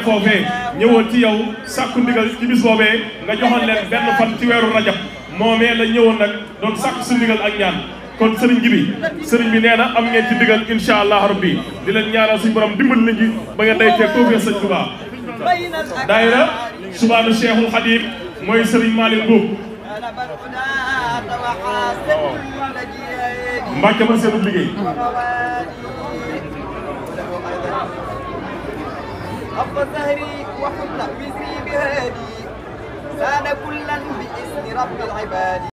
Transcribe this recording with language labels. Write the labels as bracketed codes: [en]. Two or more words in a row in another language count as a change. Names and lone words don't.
[wo] foofee ñëwoon ci yow sàkku ndigal ci bis boobee nga joxoon leen benn fan ci weeru rajab moomee la ñëwoon nag doon sàkku su ndigal ak ñaan kon Serigne Djibi Serigne bi nee na am ngeen ci ndigal [ar] إن شاء الله [wo] rabbi di leen ñaanal suñu borom dimbali la ji ba ngeen day teeg tawfeex Sëñ Touba daayira Subaanu Cheikhul Khadim mooy Serigne Malick Mbuub Mbàkke ma seenub liggéey [ar] ظهري وحل وزري بهادي ساد كلا بإذن رب العباد